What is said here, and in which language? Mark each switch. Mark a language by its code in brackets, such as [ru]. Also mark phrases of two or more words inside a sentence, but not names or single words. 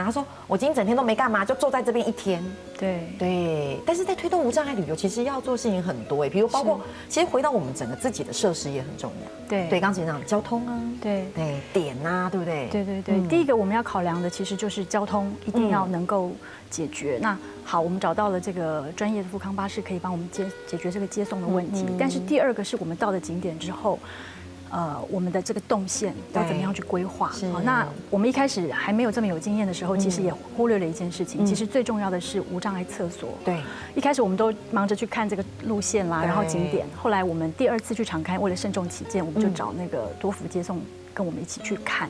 [zh] 他說我今天整天都沒幹嘛，就坐在這邊一天。對，但是在推動無障礙旅遊，其實要做事情很多比如包括其實回到我們整個自己的設施也很重要。對，剛才講交通啊，對，點啊，對不對？對，第一個我們要考量的其實就是交通一定要能夠解決。那好，我們找到了這個專業的復康巴士可以幫我們解決這個接送的問題。但是第二個是我們到了景點之後。我们的这个动线要怎么样去规划。好，那我们一开始还没有这么有经验的时候，其实也忽略了一件事情，其实最重要的是无障碍厕所。对，一开始我们都忙着去看这个路线啦，然后景点。后来我们第2次去场勘，为了慎重起见，我们就找那个多福接送跟我们一起去看。